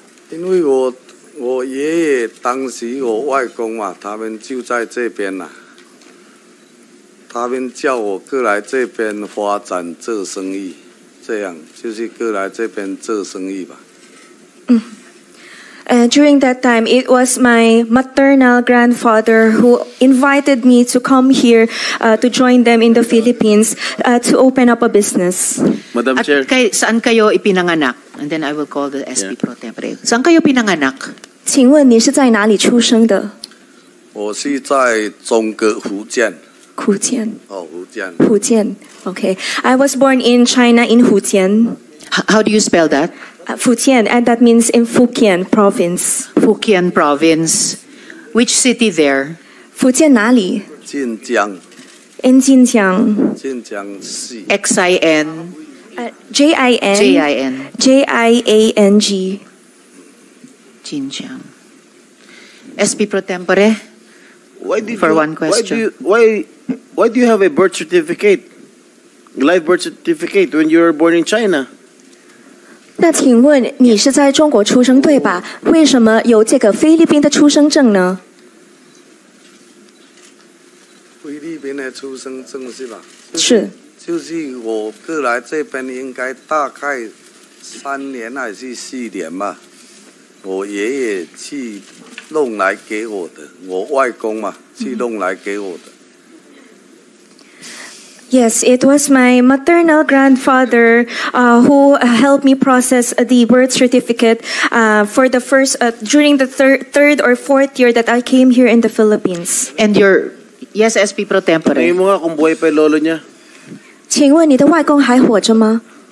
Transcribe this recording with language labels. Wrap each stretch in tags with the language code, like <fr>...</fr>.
<zh>因为我爷爷当时我外公嘛，他们就在这边啦。他们叫我过来这边发展做生意，这样就是过来这边做生意吧。</zh> <en>During that time, it was my maternal grandfather who invited me to come here to join them in the Philippines to open up a business. Madam</en> <tl>At</tl> <en>Chair.</en> <tl>saan kayo ipinanganak?</tl> <en>And then I will call the SP Pro Tempore.</en> <tl>Saan kayo pinanganak?</tl> <zh>请问你是在哪里出生的？我是在中国福建。福建。哦，福建。福建。Okay.</zh> <en>I was born in China in Fujian. How do you spell that? Fujian, and that means in Fujian province. Fujian Province. Which city there?</en> <zh>福建哪里？晋江。 in 晋江。晋江市。</zh> <en>XIN. JIN. JIN. JIANG. 晋江.SP Pro Tempore? For one question. Why do you have a birth certificate, live birth certificate, when you were born in China?</en> <zh>那请问你是在中国出生对吧？为什么有这个菲律宾的出生证呢？菲律宾的出生证是吧？是。就是我过来这边应该大概3年还是4年吧。我爷爷去弄来给我的，我外公嘛去弄来给我的。</zh> <en>Yes, it was my maternal grandfather who helped me process the birth certificate for the first during the third or fourth year that I came here in the Philippines. And your yes, SP Pro Tempore.</en> <tl>Tingin mo nga kung buhay pa yung lolo niya.</tl> <zh>请问你的外公还活着吗？</zh>